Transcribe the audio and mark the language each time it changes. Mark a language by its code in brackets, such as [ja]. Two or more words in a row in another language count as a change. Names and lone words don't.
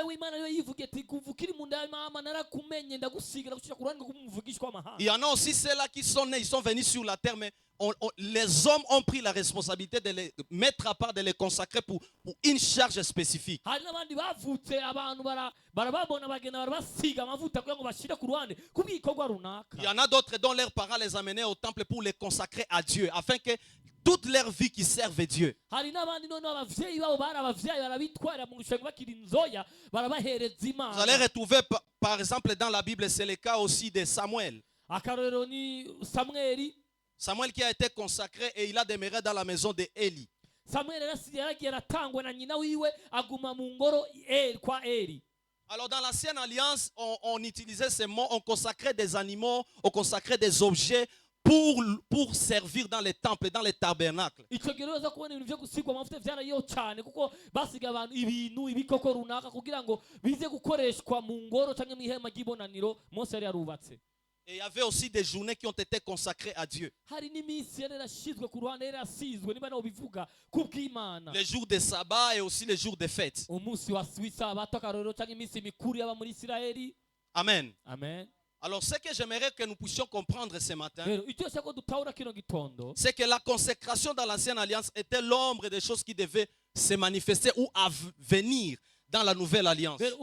[fr] Il y en a aussi ceux-là qui sont nés, ils sont venus sur la terre, mais les hommes ont pris la responsabilité de les mettre à part, de les consacrer pour une charge spécifique. Il y en a d'autres dont leurs parents les amenaient au temple pour les consacrer à Dieu, afin que toute leur vie qui servent Dieu. [rn] Hari n'abandi none abavyeyi babo bari abavyeyi barabitwarira mu rushanwa bakiri inzoya barabahereza Imana. [fr] Vous allez retrouver par exemple dans la Bible, c'est le cas aussi de Samuel. [rn] Akarorero ni Samweli. [fr] Samuel qui a été consacré et il a demeuré dans la maison de Eli. [rn] Samuel yaragiye aratangwa na nyina wiwe aguma mu ngoro kwa Eli. [fr] Alors dans l'ancienne alliance, on utilisait ces mots, on consacrait des animaux, on consacrait des objets pour servir dans les temples, dans les tabernacles. [rn] Icyo gihe uza kubona ibintu byo gusigwa amavuta byarayo cyane kuko basiga abantu ibintu ibikoko runaka kugira ngo bize gukoreshwa mu ngoro cyangwa mu ihema ry'ibonaniro Mose yari yarubatse. [fr] Et il y avait aussi des journées qui ont été consacrées à Dieu. Les jours de sabbat et aussi les jours de fête. Amen. Amen. Alors ce que j'aimerais que nous puissions comprendre ce matin, c'est que la consécration dans l'ancienne alliance était l'ombre des choses qui devaient se manifester ou venir dans la nouvelle alliance.